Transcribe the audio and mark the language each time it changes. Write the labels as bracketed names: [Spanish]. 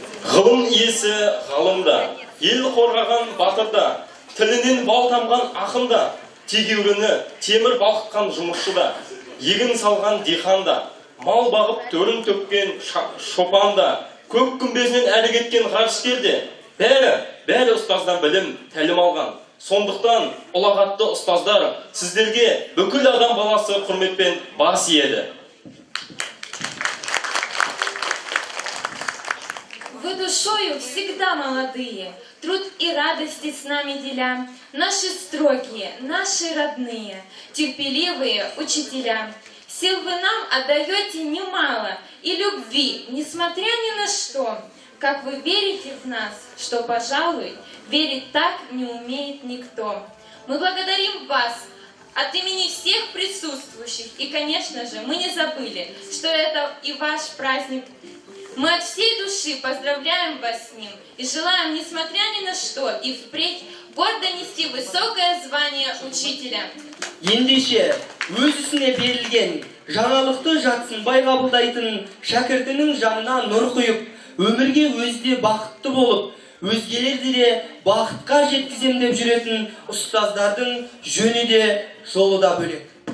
[Kazakh] Ғылым иесі ғалымда, ел қорғаған батырда, тілінен бал тамған ақында, тегеуріні темір балқытқан жұмысшыда, егін салған диқанда, мал бағып төрін төккен шопанда, көк күмбезінен әрі кеткен ғарышкерде, бәрі ұстаздан білім, тәлім алған. Сондықтан ұлағатты ұстаздар сіздерге бүкіл адам баласы құрметпен бас иеді. [Russian] Вы душою всегда молодые, труд и радости с нами деля, наши строгие, наши родные, терпеливые учителя. Сил вы нам отдаете немало и любви, несмотря ни на что. Как вы верите в нас, что, пожалуй, верить так не умеет никто. Мы благодарим вас от имени всех присутствующих. И, конечно же, мы не забыли, что это и ваш праздник. Мы от всей души поздравляем вас с ним и желаем, несмотря ни на что, и впредь гордо нести высокое звание учителя. [Kazakh] Ендеше, өз ісіне берілген, жаңалықты жатсынбай қабылдайтын шәкіртінің жанына нұр құйып, өмірге өзде бақытты болып, өзгелерді де бақытқа жеткізем деп жүретін ұстаздардың жөні де жолы да бөлек.